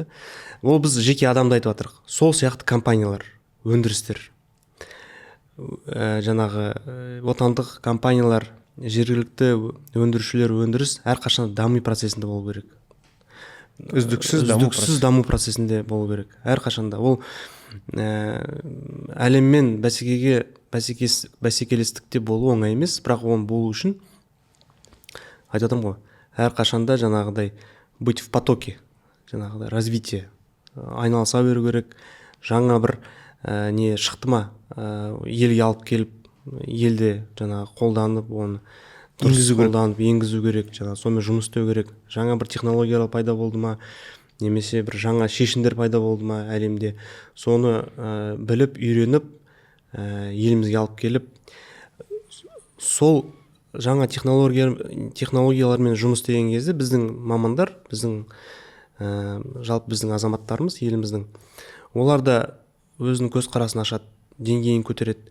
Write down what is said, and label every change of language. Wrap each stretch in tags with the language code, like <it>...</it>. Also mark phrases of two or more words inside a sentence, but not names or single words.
<kk>Ол біз жеке адамды айтып жатырық. Сол сияқты компаниялар, өндірістер, жаңағы отандық компаниялар жергілікті өндірушілер өндіріс әрқашан дами процесінде болу керек. үздіксіз даму процесінде болу керек әрқашанда. Ол әлеммен бәсекелестікте болу оңай емес, бірақ оның болу үшін айтып отырмын ғой, әрқашанда жаңағыдай</kk> <ru>быть в потоке,</ru> <kk>жаңағыдай развитие, айналыса беру керек. Жаңа бір не шықты ма, елге алып келіп, елде жаңағы қолданып, оны енгізу керек, жаңа сонымен жұмыс істеу керек. Жаңа бір технологиялар пайда болды ма, немесе бір жаңа шешімдер пайда болды ма әлемде, соны біліп, үйреніп, елімізге алып келіп, сол жаңа технологиялармен жұмыс істеген кезде біздің мамандар, жалпы біздің азаматтарымыз, еліміздің, олар да өзінің көзқарасын ашады, деңгейін көтереді.</kk>